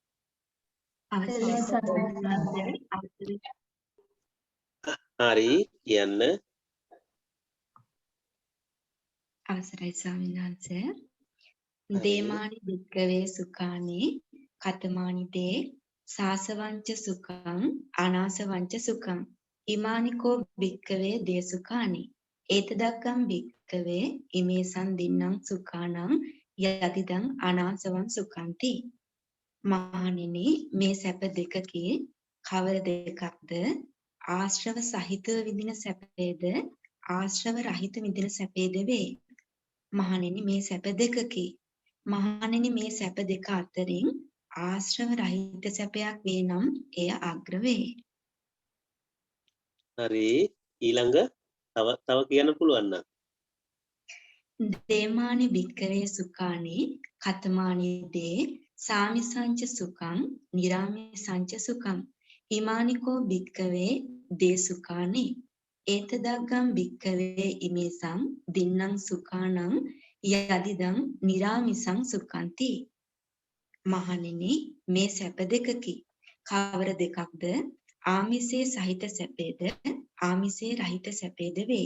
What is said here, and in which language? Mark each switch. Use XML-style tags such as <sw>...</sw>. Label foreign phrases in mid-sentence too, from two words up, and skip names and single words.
<si>හරි කියන්න. අවසරයි ස්වාමීන් වහන්සේ.</si> <pi>දේමානි භික්ඛවේ සුඛානි කතමානි දේ සාසවංච සුඛං අනාසවංච සුඛං ඉමානිකෝ භික්ඛවේ දේ සුඛානි ඒතදක්ඛං භික්ඛවේ ඉමේසං දින්නම් සුඛානං යතිදං අනාසවං සුඛන්ති.</pi> <si>මහණෙනි මේ සැප දෙකකි කවර දෙකක්ද? ආශ්‍රව සහිතව විඳින සැපේද ආශ්‍රව රහිත විඳින සැපේද වේ. මහණෙනි මේ සැප දෙකකි. මහණෙනි මේ සැප දෙක අතරින් ආශ්‍රව රහිත සැපයක් වේ නම් එය අග්‍ර වේ. හරි. ඊළඟ තව කියන්න පුළුවන් නම්.</si> <pi>දේමානි භික්ඛවේ සුඛානි කතමානි දේ සාමිසංච සුඛං නිරාමිසංච සුඛං හිමානිකෝ භික්ඛවේ දේ සුඛානි ඒතදග්ගං භික්ඛවේ ඉමේසං දින්නම් සුඛානං යදිදං නිරාමිසං සුඛන්ති.</pi> <si>මහණෙනි මේ සැප දෙකකි. කවර දෙකක්ද? ආමිසේ සහිත සැපේද ආමිසේ රහිත සැපේද වේ.</si>